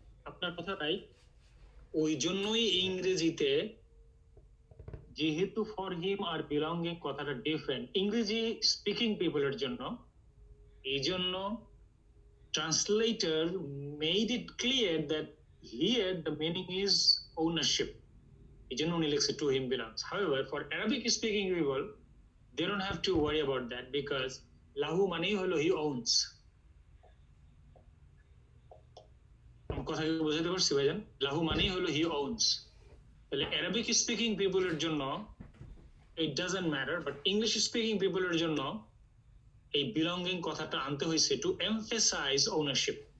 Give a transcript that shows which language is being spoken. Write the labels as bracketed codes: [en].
[bn] আপনার কথাটাই, ওই জন্যই ইংরেজিতে যেহেতু ফর হিম আর বিলঙ্গিং কথাটা ডিফারেন্ট ইংরেজি স্পিকিং পিপলের জন্য, এই জন্য [en] Translator made it clear that here the meaning is ownership. [bn] এই জন্য উনি লিখছে [en] To him belongs. However for Arabic speaking people they don't have to worry about that because lahu [bn] মানেই হলো [en] he owns। [bn] আমি কথা কি বুঝাতে পারছি ভাইজান? লাহু মানেই হলো [en] he owns। [bn] তাহলে অ্যারাবিক স্পিকিং পিপলের জন্য [en] it doesn't matter, but [bn] English speaking পিপলের জন্য এই বিলঙ্গিং কথাটা আনতে হয়েছে [en] To emphasise ownership.